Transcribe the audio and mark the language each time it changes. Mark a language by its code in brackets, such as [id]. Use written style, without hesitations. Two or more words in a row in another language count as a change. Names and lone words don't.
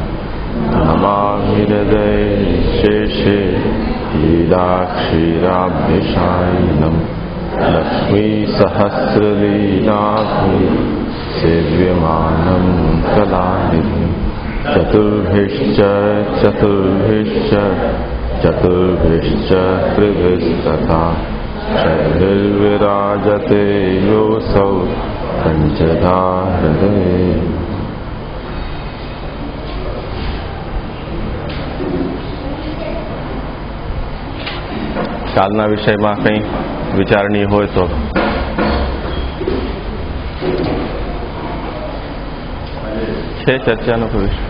[sa] नमामि हृदये शेषे लीलाक्षीराभ्यशायिनम् लक्ष्मी सहस्रलीलाभि सेव्यमानं कलानिधिं चतुर्भिश्च त्रिभिस्तथा षड्भिर्विराजते योऽसौ पञ्चधा हृदये. [gu] કાલના વિષયમાં કંઈ વિચારણી હોય તો છે ચર્ચાનો કોઈ વિષય?